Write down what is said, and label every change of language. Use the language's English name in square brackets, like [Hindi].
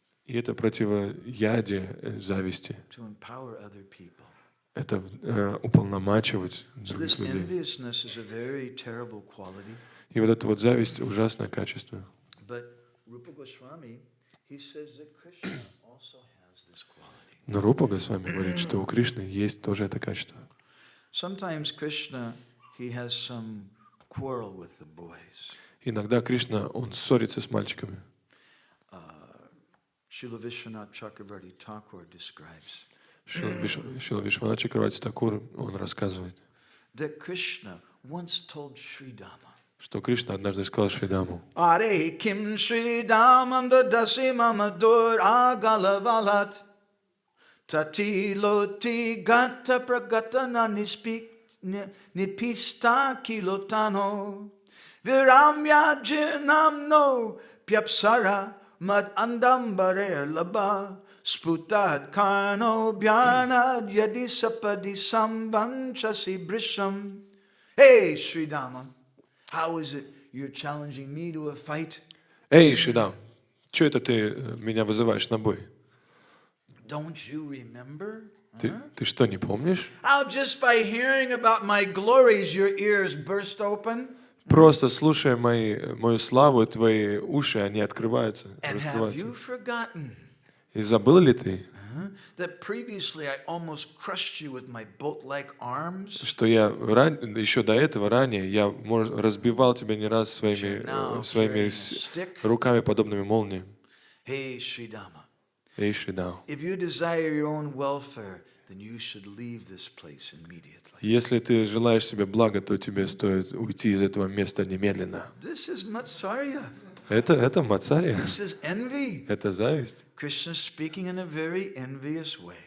[Russian] И это противоядие зависти. [English] to empower other people. [Russian] Это уполномачивать [English] So [Russian] других [English] this [Russian] людей. [English] enviousness is a very terrible quality. [Russian] И вот эта вот зависть ужасное качество. [English] But Rupa Goswami, he says that Krishna also has this quality. [Russian] Но Рупа Госвами говорит, что у Кришны есть тоже это качество. [English] Sometimes Krishna, he has some quarrel with the boys. [Russian] Иногда Кришна, он ссорится с мальчиками. [English] Srila Vishwanath Chakravarti Thakur describes [Russian] Шрила Вишванат Чакраварти Такур, он рассказывает, [English] that Krishna once told Sridama, [Russian] что Кришна однажды сказал Шридаму: [Sanskrit] Are kim Sridamam dadasi mamadur agalavalat tati loti gata pragatana nipista kilotano viramya jinamno pyapsara mad andambare laba sputad karno bhyanad yadi sapadi samvanchasi brisham. [English] Hey Sridama, how is it you're challenging me to a fight? [Russian] Эй, Шридам, что это ты меня вызываешь на бой? [English] Don't you remember? [Russian] Ты что, не помнишь? [English] How just by hearing about my glories your ears burst open? [Russian] Просто слушая мою славу, твои уши, они открываются, [English] And have [Russian] раскрываются. [English] you forgotten [Russian] И забыл ли ты, [English] that previously I almost crushed you with my boat-like arms? [Russian] что я еще до этого, ранее, я разбивал тебя не раз своими руками, подобными молниям? [English] Hey Sridama, [Russian] Эй, Шридам, [English] if you desire your own welfare, then you should leave this place immediately. [Russian] если ты желаешь себе блага, то тебе стоит уйти из этого места немедленно. [English] This is Matsarya. [Russian] Это мацария, [English] This is envy. [Russian] это зависть. [English] Krishna speaking in a very envious way.